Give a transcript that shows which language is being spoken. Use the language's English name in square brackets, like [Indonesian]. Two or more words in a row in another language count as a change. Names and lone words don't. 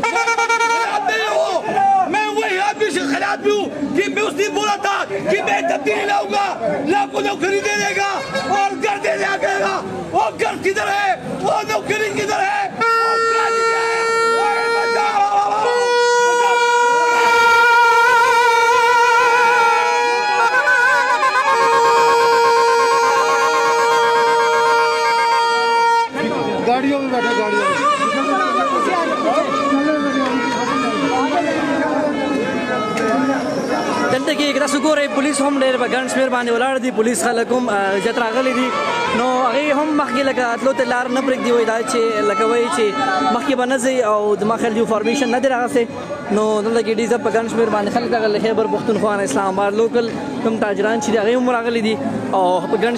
[Hindi] मैं वही आदमी के खिलाफ भी हूँ कि मैं उस दिन बोला था कि मैं तब्दीली लाऊंगा लाखों नौकरी दे देगा और घर दे देगा वो घर किधर है वो नौकरी किधर है गाड़ियों में बैठा गाड़ियों में [Pashto] دلته کې تاسو ګورئ پولیس هم ډېر په ګڼ شمېر باندې ولاړ دي پولیس خلک هم زیات راغلي دي نو هغې هم مخکې لکه تلو ته لار نه پرېږدي وایي دا چې لکه وایي چې مخکې به نه ځئ او زما خیال دي فارمیشن نه دی راغستی نو دلته کې ډېر په ګڼ شمېر باندې خلک راغلي خیبر پښتونخوا نه اسلام آباد لوکل کوم تاجران چې دي هغې هم راغلي دي او په ګڼ